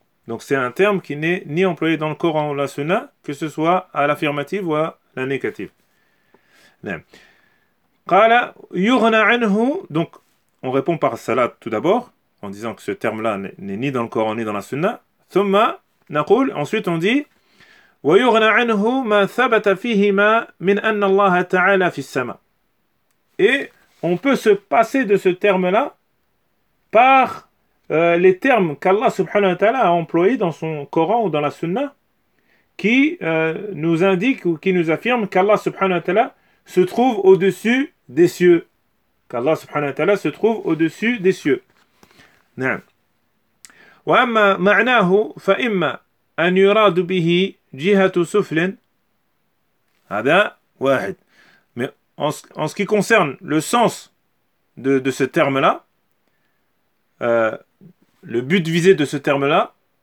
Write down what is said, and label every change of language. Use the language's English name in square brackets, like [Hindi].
[French] Donc c'est un terme qui n'est ni employé dans le Coran ou la Sunna, que ce soit à l'affirmative ou à la négative. Naam. [Arabic] Qala yughna anhu, [French] donc on répond par salat tout d'abord, en disant que ce terme-là n'est ni dans le Coran ni dans la Sunna. Ensuite on dit [Arabic] وَيُغْنَ عَنْهُ مَا ثَبَتَ فِيهِمَا مِنْ أَنَّ اللَّهَ تَعَالَى فِي السَّمَا. [French] Et on peut se passer de ce terme-là par les termes qu'Allah subhanahu wa ta'ala a employés dans son Coran ou dans la Sunna qui nous indiquent ou qui nous affirment qu'Allah subhanahu wa ta'ala se trouve au-dessus des cieux. Qu'Allah subhanahu wa ta'ala se trouve au-dessus des cieux. [Arabic] Naam. وأما معناه فإما أن يراد به جهة سفل هذا واحد. [French] Mais en ce qui concerne le sens de ce terme-là, le but visé de ce terme-là,